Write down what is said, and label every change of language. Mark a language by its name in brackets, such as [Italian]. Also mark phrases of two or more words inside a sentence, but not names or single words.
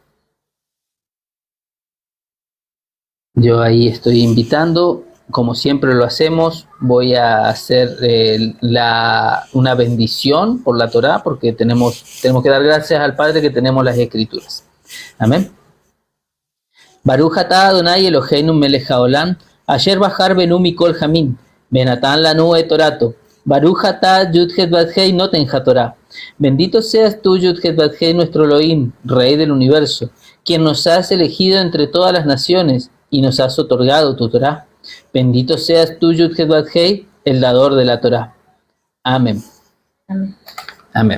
[Spanish] Yo ahí estoy invitando, como siempre lo hacemos. Voy a hacer una bendición por la Torá, porque tenemos que dar gracias al Padre que tenemos las Escrituras. Amén. [Hebrew] ברוך אתה אדני אלהינו מלך העולם, אשר בחר בנו מכל העמים, ונתן לנו את תורתו. ברוך אתה יוד-הא ואו-הא נותן התורה. [Spanish] Bendito seas tú, Yud-Het Vav-Hei, nuestro Elohim, Rey del universo, quien nos has elegido entre todas las naciones y nos has otorgado tu Torá. Bendito seas tú, Yud-Het Vav-Hei, el dador de la Torá. Amén. Amén. Amén.